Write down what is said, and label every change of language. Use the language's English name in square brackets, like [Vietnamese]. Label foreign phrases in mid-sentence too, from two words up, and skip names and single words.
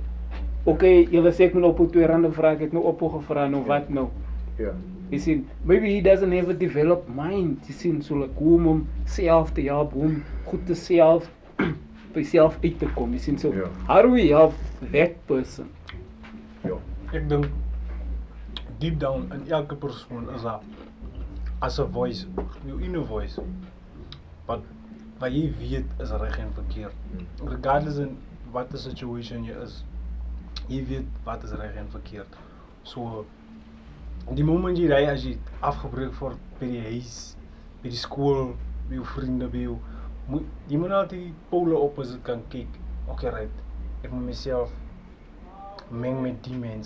[Afrikaans] Okay, julle sê ek moet op R2 vra, ek het nou op gevra, nou wat nou? [English] You see, maybe he doesn't have a developed mind, you see, so like [Afrikaans] hoe om self te help, hoe om goed te self, by self uit te kom, [English] you see, so how do we help that person? [Afrikaans] Ek dink, deep down in elke persoon is daar as 'n voice, jou [English] inner voice, [Afrikaans] wat jy weet is reg en verkeerd. Regardless in wat die situation jy is, jy weet wat is reg en verkeerd. So, die moment jy ry, as jy afgebreek word by die huis, by die skool, by jou vriende, by jou, jy moet altyd die [English] pole opposite [Afrikaans] kan kyk [English] okay right, [Afrikaans] ek moet myself meng met die mense.